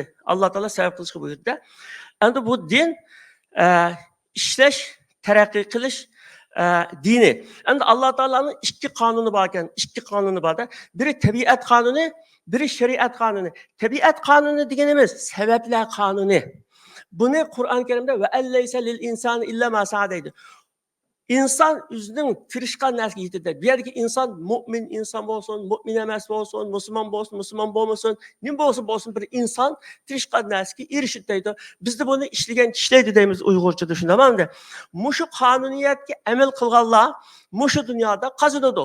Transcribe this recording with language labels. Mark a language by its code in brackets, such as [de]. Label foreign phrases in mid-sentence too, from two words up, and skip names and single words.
[uz] Alloh taolo sebep qilishga buyurdi. Endi bu din ishlash, taraqqiy qilish dini. Endi Alloh taolaning ikki qonuni bor ekan, ikki qonuni borda. Biri tabiat qonuni, biri shariat qonuni. Tabiat qonuni deganimiz sabablar qonuni. Buni Qur'on Karimda [ar] وأن ليس للإنسان إلا ما سعى [uz] deydi. inson o'zining tirishgan narsaga yetadi. Bu yerdagi inson mo'min inson bo'lsin, mo'min emas bo'lsin, musulmon bo'lmasin, nima bo'lsin bir inson tirishgan narsaga erishadi deydi. Bizda buni ishlagan ishlaydi deymiz Uyg'urchada shundamanda. Mushu qonuniyatga amal qilganlar mushu dunyoda qazanadi.